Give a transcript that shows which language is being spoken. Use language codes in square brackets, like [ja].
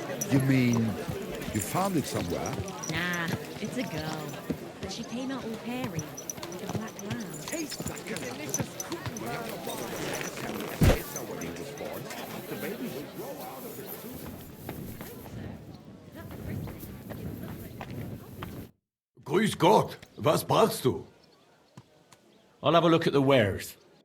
[en] You mean you found it somewhere? Nah, it's a girl. But she came out all hairy, like a black lamb. Taste that delicious cooking. When he was born, the baby will grow out of it soon. [de] Grüß Gott, was brauchst du? [en] I'll have a look at the wares.